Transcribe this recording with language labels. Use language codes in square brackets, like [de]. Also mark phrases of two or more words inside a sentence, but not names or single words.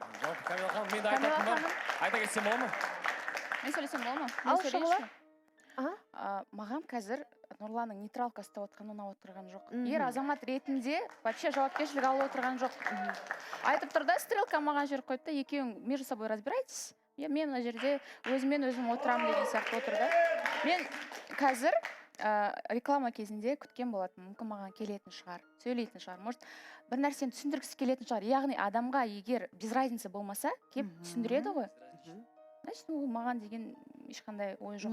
[kk] Жалпы Камила ханым, мен айтатын бар. Айта кетсем болады ма? Мен сөйлесем болады ма? Ал Шұғыла? Маған қазір Нұрланның нейтралка ұстап отқаны ұнап отырған жоқ. Ер азамат ретінде вообще жауапкершілік алып отырған жоқ. Айтып тұр да, стрелка маған жер қойды да, екеуің [ru] между собой разбирайтесь. [kk] Мен мына жерде өзім отырамын деген сияқты отыр да. Мен қазір реклама кезінде күткен болатын, мүмкін маған келетін шығар, сөйлейтін шығар. Может, бір нәрсені түсіндіргісі келетін шығар. Яғни адамға егер [ru] без разницы [kk] болмаса, кеп түсіндіреді ғой. Значит, ол маған деген ешқандай ой жоқ.